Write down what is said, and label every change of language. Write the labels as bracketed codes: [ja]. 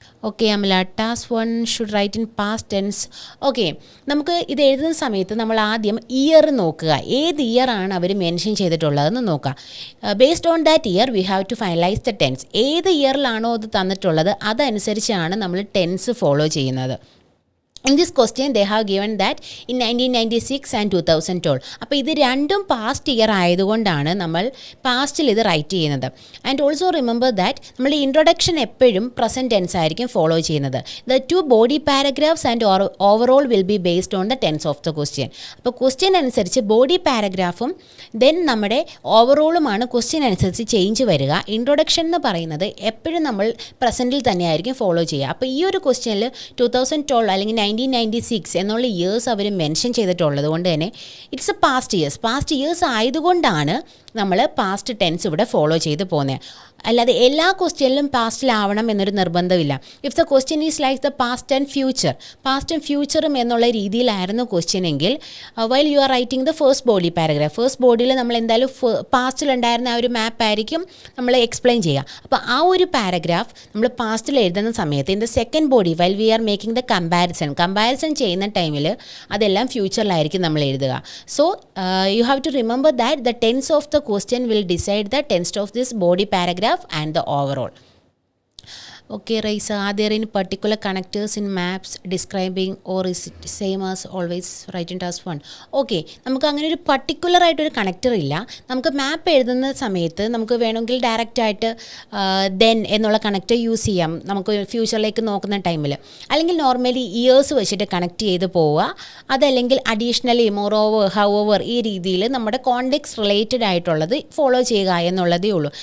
[ml] Okay Amala, [en] Task 1 should write in past tense. [ml] Okay, നമുക്ക് ഇത് എഴുതുന്ന സമയത്ത് നമ്മൾ ആദ്യം ഇയർ നോക്കുക. ഏത് ഇയർ ആണ് അവർ മെൻഷൻ ചെയ്തിട്ടുള്ളതെന്ന് നോക്കുക. [en] Based on that year we have to finalise the tense. [ml] ഏത് ഇയറിലാണോ അത് തന്നിട്ടുള്ളത് അതനുസരിച്ചാണ് നമ്മൾ ടെൻസ് ഫോളോ ചെയ്യുന്നത്. [en] In this question they have given that in 1996 and 2012. [ml] അപ്പോൾ ഇത് രണ്ടും പാസ്റ്റ് ഇയർ ആയതുകൊണ്ടാണ് നമ്മൾ പാസ്റ്റിൽ ഇത് റൈറ്റ് ചെയ്യുന്നത്. [en] and also remember that [ml] നമ്മുടെ ഇൻട്രൊഡക്ഷൻ എപ്പോഴും പ്രസൻറ്റ് ടെൻസ് ആയിരിക്കും ഫോളോ ചെയ്യുന്നത്. [en] The 2 body paragraphs and overall will be based on the tense of the question. [ml] അപ്പോൾ ക്വസ്റ്റ്യൻ അനുസരിച്ച് ബോഡി പാരഗ്രാഫും ദെൻ നമ്മുടെ ഓവറോളുമാണ് ക്വസ്റ്റ്യൻ അനുസരിച്ച് ചേഞ്ച് വരിക. ഇൻട്രൊഡക്ഷൻ എന്ന് പറയുന്നത് എപ്പോഴും നമ്മൾ പ്രസൻറ്റിൽ തന്നെയായിരിക്കും ഫോളോ ചെയ്യുക. അപ്പോൾ ഈ ഒരു ക്വസ്റ്റ്യനിൽ 2012 അല്ലെങ്കിൽ 1996 എന്നുള്ള ഇയേഴ്സ് അവർ മെൻഷൻ ചെയ്തിട്ടുള്ളത് കൊണ്ട് തന്നെ ഇറ്റ്സ് എ പാസ്റ്റ് ഇയേഴ്സ് ആയതുകൊണ്ടാണ് നമ്മൾ പാസ്റ്റ് ടെൻസ് ഇവിടെ ഫോളോ ചെയ്ത് പോകുന്നത്. അല്ലാതെ എല്ലാ ക്വസ്റ്റ്യനിലും പാസ്റ്റിലാവണം എന്നൊരു നിർബന്ധമില്ല. [en] if the question is like the [ml] past and ഫ്യൂച്ചറും എന്നുള്ള രീതിയിലായിരുന്നു ക്വസ്റ്റ്യൻ എങ്കിൽ [en] while you are writing the first body paragraph, [ml] first ബോഡിയിൽ നമ്മൾ എന്തായാലും പാസ്റ്റിലുണ്ടായിരുന്ന ആ ഒരു മാപ്പ് ആയിരിക്കും നമ്മൾ എക്സ്പ്ലെയിൻ ചെയ്യുക. അപ്പോൾ ആ ഒരു പാരഗ്രാഫ് നമ്മൾ പാസ്റ്റിൽ എഴുതുന്ന സമയത്ത് [en] in the second body while we are making the [ml] comparison ചെയ്യുന്ന ടൈമിൽ അതെല്ലാം ഫ്യൂച്ചറിലായിരിക്കും നമ്മൾ എഴുതുക. [en] So you have to remember that the tense of the question will decide the tense of this body paragraph and the overall. Okay, Raisa, are there any particular connectors in maps describing or is it same as always write in task 1? [ml] Okay, നമുക്ക് അങ്ങനെ ഒരു particular ആയിട്ടൊരു connector ഇല്ല. നമുക്ക് മാപ്പ് എഴുതുന്ന സമയത്ത് നമുക്ക് വേണമെങ്കിൽ ഡയറക്റ്റായിട്ട് ദെൻ എന്നുള്ള കണക്ടർ യൂസ് ചെയ്യാം നമുക്ക് ഫ്യൂച്ചറിലേക്ക് നോക്കുന്ന ടൈമിൽ. അല്ലെങ്കിൽ നോർമലി ഇയേഴ്സ് വെച്ചിട്ട് കണക്ട് ചെയ്ത് പോവുക. അതല്ലെങ്കിൽ അഡീഷണലി മോറോവർ ഹൗവർ ഈ രീതിയിൽ നമ്മുടെ കോണ്ടെക്സ്റ്റ് റിലേറ്റഡ് ആയിട്ടുള്ളത് ഫോളോ ചെയ്യുക എന്നുള്ളതേ ഉള്ളൂ.